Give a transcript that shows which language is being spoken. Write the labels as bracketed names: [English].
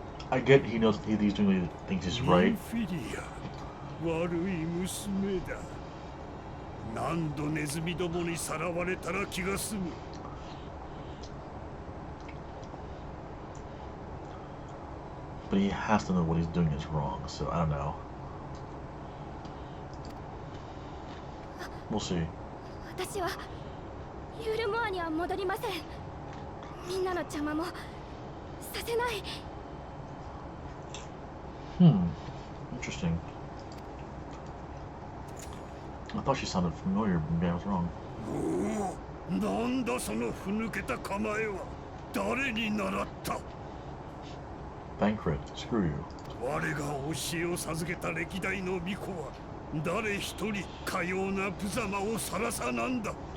[English] I get he knows he's doing thinks he's right. [Japanese] フィリア、悪い娘だ。何度ネズミどもにさらわれたら気が済む。 [English] But he has to know what he's doing is wrong, so I don't know. We'll see. [Japanese] 私はユールモアには戻りません。みんなの邪魔もさせない。 [English] Interesting. I thought she sounded familiar, but maybe I was wrong. [Japanese] おお、なんだそのふぬけた構えは。誰に習った。 [English] Bankrupt, screw you. [Japanese] 我が教えを授けた歴代の巫女は誰一人かような無様をさらさなんだ。